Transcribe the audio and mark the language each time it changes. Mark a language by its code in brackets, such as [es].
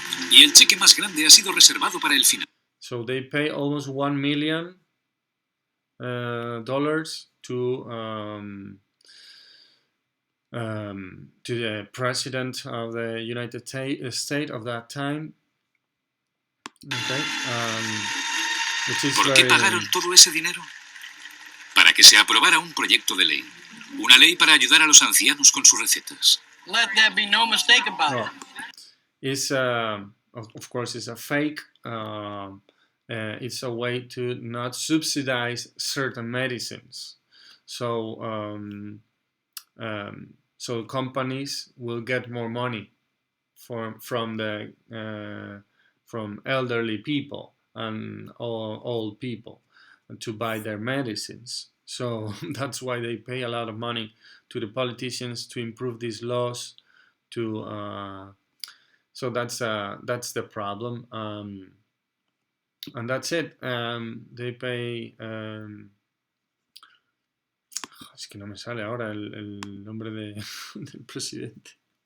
[es] Y el cheque más grande ha sido reservado para el final. [en] So they pay almost $1 million to the president of the United States of that time. Okay. Which is [es] ¿Por qué pagaron todo ese dinero? Para que se aprobara un proyecto de ley. Una ley para ayudar a los ancianos con sus recetas. [en] Let there be no mistake about it. It's of course it's a fake. It's a way to not subsidize certain medicines. So so companies will get more money from elderly people and old people to buy their medicines. So that's why they pay a lot of money to the politicians to improve these laws, to So that's the problem, and that's it. They pay. [es] Es que no me sale ahora el nombre del presidente.